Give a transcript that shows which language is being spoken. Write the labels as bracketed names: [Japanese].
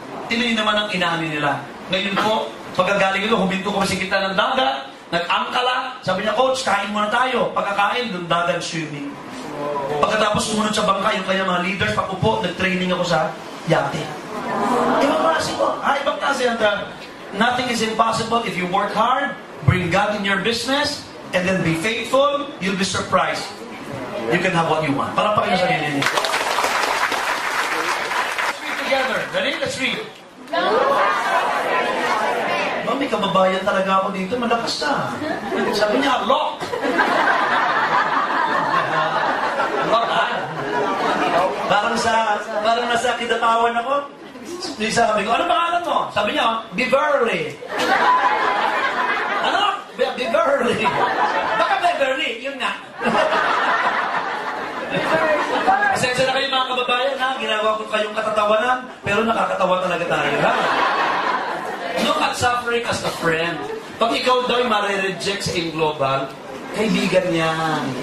[Filipino] Tinuloy naman ang inani nila. Ngayon po, pagkagaling ko, huminto ko sa gitna ng dagat, nag-angkala, sabi niya, coach, kain muna tayo. Pagkakain, doon dagat swimming. Pagkatapos sumunod sa bangka, yung kanyang mga leaders, pakupo, nag-training ako sa yate. Ibang klase po. Ibang klase. [English] Nothing is impossible if you work hard, bring God in your business, and then be faithful, you'll be surprised. You can have what you want. [Filipino] Para pakita sa sarili niyo. [English] Let's read together. Ready? Let's read. [Filipino] May kababayan talaga ako dito. Malakas na. Sabi niya, lock. Lock, ha? Parang nasa kidatawan ako. Sabi ko, ano pangalan mo? Sabi niya, Beverly. Ano? Beverly. Baka Beverly, yun nga. Pasensya na kayo mga kababayan, ha? Ginawa ko kayong katatawanan, pero nakakatawa talaga tayo, ha? [English] Look at suffering as a friend. [Filipino] Pag ikaw daw ay marireject sa global, kaibigan yan.